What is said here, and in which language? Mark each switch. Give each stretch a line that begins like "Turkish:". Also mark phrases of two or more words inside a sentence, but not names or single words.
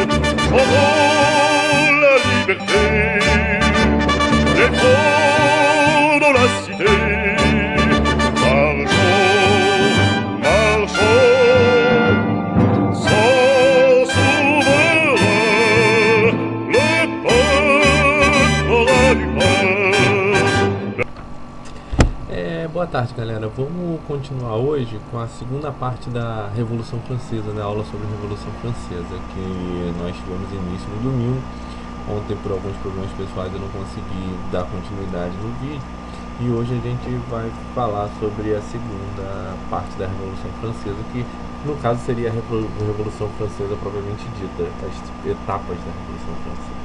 French: Oh, la liberté, défendons la cité. Marchons, marchons, sans souverain, le peuple aura du pain.
Portuguese: Boa tarde, galera. Vamos continuar hoje com a segunda parte da Revolução Francesa, né? Aula sobre a Revolução Francesa, que nós tivemos início no domingo. Ontem, por alguns problemas pessoais, eu não consegui dar continuidade no vídeo. E hoje a gente vai falar sobre a segunda parte da Revolução Francesa, que no caso seria a Revolução Francesa propriamente dita, as etapas da Revolução Francesa.